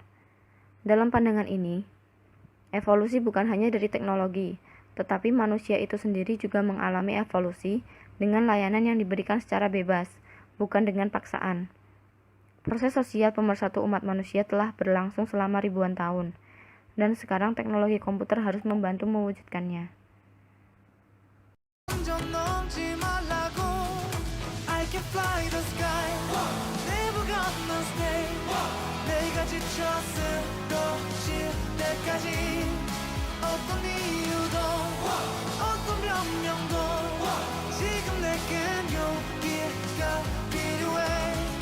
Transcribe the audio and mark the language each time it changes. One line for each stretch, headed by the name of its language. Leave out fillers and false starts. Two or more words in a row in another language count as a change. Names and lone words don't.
Indonesian: Dalam pandangan ini, evolusi bukan hanya dari teknologi, tetapi manusia itu sendiri juga mengalami evolusi dengan layanan yang diberikan secara bebas, bukan dengan paksaan. Proses sosial pemersatu umat manusia telah berlangsung selama ribuan tahun, dan sekarang teknologi komputer harus membantu mewujudkannya.
Korean: 어떤 이유도 어떤 변명도 지금 내겐 용기가 필요해